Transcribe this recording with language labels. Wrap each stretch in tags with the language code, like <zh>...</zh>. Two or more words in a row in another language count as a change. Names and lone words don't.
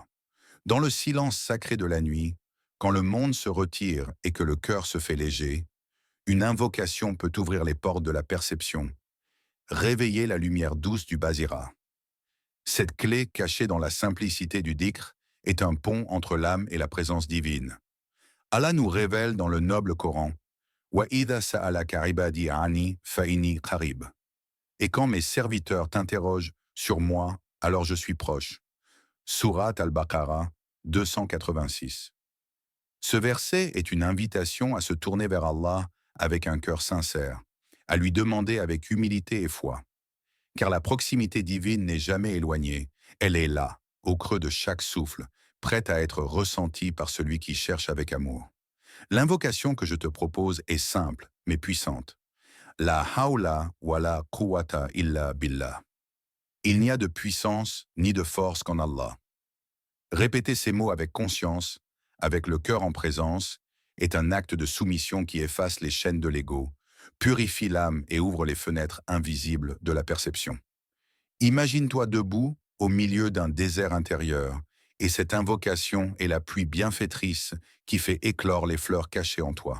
<fr>Dans le silence sacré de la nuit, quand le monde se retire et que le cœur se fait léger, une invocation peut ouvrir les portes de la perception, réveiller la lumière douce du Basira. Cette clé cachée dans la simplicité du dhikr est un pont entre l'âme et la présence divine. Allah nous révèle dans le noble Coran «</fr> <ar>وإذا سألك عبادي عني فإني قريب</ar> <fr>» Et quand mes serviteurs t'interrogent sur moi, alors je suis proche. Sourate Al-Baqarah 286. Ce verset est une invitation à se tourner vers Allah avec un cœur sincère, à lui demander avec humilité et foi. Car la proximité divine n'est jamais éloignée, elle est là, au creux de chaque souffle, prête à être ressentie par celui qui cherche avec amour. L'invocation que je te propose est simple, mais puissante.</fr> <ar>لا حول ولا قوة إلا بالله.</ar> <fr>Il n'y a de puissance ni de force qu'en Allah. Répéter ces mots avec conscience, avec le cœur en présence, est un acte de soumission qui efface les chaînes de l'ego, purifie l'âme et ouvre les fenêtres invisibles de la perception. Imagine-toi debout au milieu d'un désert intérieur, et cette invocation est la pluie bienfaitrice qui fait éclore les fleurs cachées en toi.</fr>